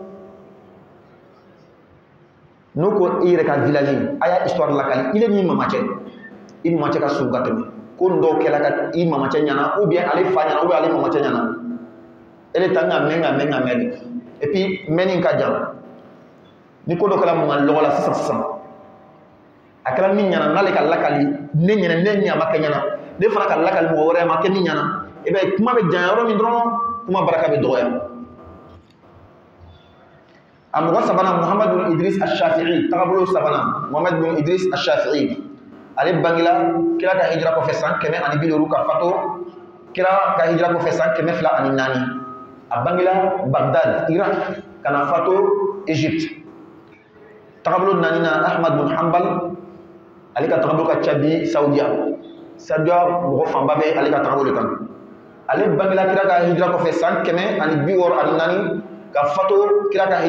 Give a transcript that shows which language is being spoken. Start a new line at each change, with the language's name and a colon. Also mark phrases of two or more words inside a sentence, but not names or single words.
Bambara: n'o ko i yɛrɛ ka village a y'a histoire lakali ile ni mamacɛ i mamacɛ ka surun ka tɛmɛ ko nin dɔw kɛla ka i mamacɛ ɲɛna
French: ou bien
Bambara: ale fa ɲɛna
French: ou bien
Bambara: ale mamacɛ ɲɛna ele ta ka mɛn
French: et puis
Bambara: mɛnni ka jan ni ko dɔ kɛla mun lɔgɔ la sisan a kɛra min ɲɛna n'ale ka lakali ne ɲɛna ne ɲɛ ma kɛ ɲɛna ne fana ka lakali mɔgɔ wɛrɛ ma kɛ min ɲɛna i b'a ye kuma bɛ janya yɔrɔ min dɔrɔn kuma baraka bɛ dɔgɔya a mɔgɔ sabanan muhammad bin idris ash-shafi'i tagabolo sabanan muhammad bin idris ash-shafi'i ale bangela kira ka hijira kɔfɛ san 150 ka fatu kira ka hijira kɔfɛ san 204 a bangela bagdad irak kana fatu egypte tagabolo nanina ahmad bin hanbal ale ka tagabolo ka ca bi saudiya mɔgɔ fanba bɛ ale ka tagabolo kan ale bangela kira ka hijira kɔfɛ san 164 ka fatu kira ka